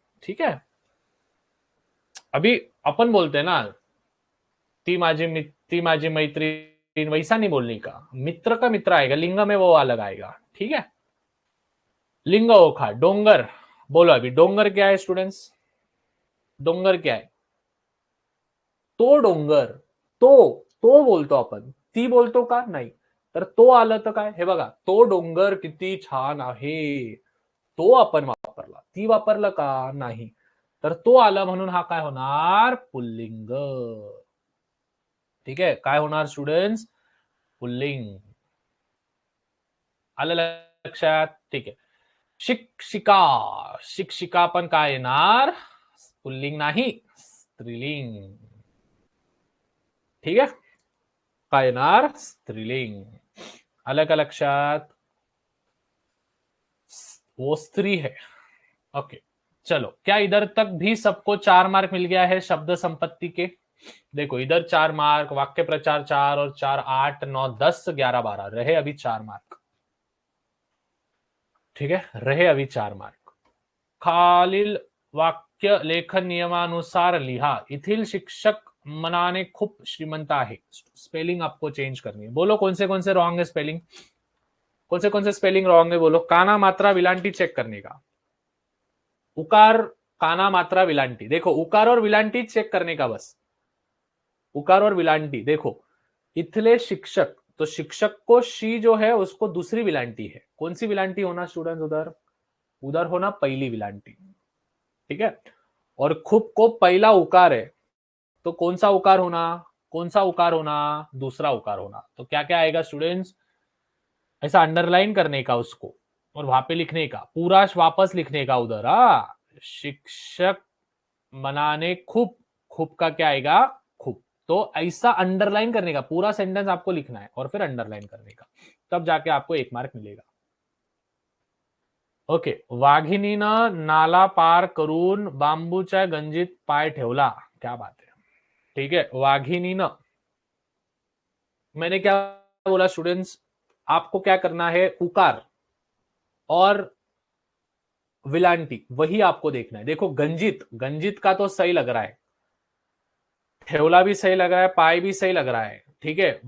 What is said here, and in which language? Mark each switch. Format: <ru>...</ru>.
<hi>ठीक है, अभी अपन बोलते हैं ना,</hi> <mr>ती माझी मैत्रीण,</mr> <hi>वैसा नहीं बोलने का, मित्र का मित्र आएगा, लिंग में वो अलग आएगा। ठीक है, लिंग ओखा, डोंगर, बोलो अभी डोंगर क्या है स्टूडेंट्स? डोंगर क्या है?</hi> <mr>तो डोंगर, तो बोलतो आपण, ती बोलतो का? नाही, तर तो आलं तर काय? हे बघा, तो डोंगर किती छान आहे, तो आपण वापरला, ती वापरलं का? नाही, तर तो आला म्हणून हा काय होणार? पुल्लिंग।</mr> <hi>ठीक है,</hi> <mr>काय होणार स्टूडेंट्स? पुल्लिंग। आलं लक्षात? ठीक आहे, शिक्षिका, शिक्षिका पण काय येणार? पुल्लिंग नाही, स्त्रीलिंग।</mr> <hi>ठीक है,</hi> <mr>काय येणार? स्त्रीलिंग। आलं का लक्षात?</mr> <hi>वो स्त्री है। ओके, चलो, क्या इधर तक भी सबको 4 मार्क मिल गया है शब्द संपत्ति के? देखो इधर 4 मार्क, वाक्य प्रचार 4 और 4 8 9 10 11 12 रहे अभी 4 मार्क। ठीक है, रहे अभी 4 मार्क।</hi> <mr>खालील वाक्य लेखन नियमानुसार लिहा, येथील शिक्षक मनाने खूप श्रीमंत आहे।</mr> <hi>स्पेलिंग आपको चेंज करनी है, बोलो कौन से रॉन्ग है स्पेलिंग? कौन से स्पेलिंग रॉन्ग है बोलो? काना मात्रा विलांटी चेक करने का, उकार काना मात्रा विलांटी, देखो उकार और विलांटी चेक करने का बस, उकार और विलांटी। देखो इथले शिक्षक, तो शिक्षक को शी जो है उसको दूसरी विलांटी है, कौन सी विलांटी होना स्टूडेंट्स? उधर, उधर होना पहली विलांटी। ठीक है, और खूब को पहला उकार है, तो कौन सा उकार होना? कौन सा उकार होना? दूसरा उकार होना। तो क्या क्या आएगा स्टूडेंट्स? ऐसा अंडरलाइन करने का उसको, और वहां पे लिखने का, पूरा वापस लिखने का उधर।</hi> <mr>शिक्षक मनाने खूब,</mr> <hi>खूब का क्या आएगा? खूब। तो ऐसा अंडरलाइन करने का, पूरा सेंटेंस आपको लिखना है और फिर अंडरलाइन करने का, तब जाके आपको 1 मार्क मिलेगा।</hi> <mr>ओके, वाघिणीनं नाला पार करून बांबूच्या गंजीत पाय ठेवला।</mr> <hi>क्या बात है, ठीक है। वाघिणीनं, मैंने क्या बोला स्टूडेंट्स, आपको क्या करना है, उकार और विलांटी वही आपको देखना है। देखो गंजित, गंजित का तो सही लग रहा है, ठेवला भी सही लग रहा है, पाय भी सही लग रहा है, ठीक है।</hi>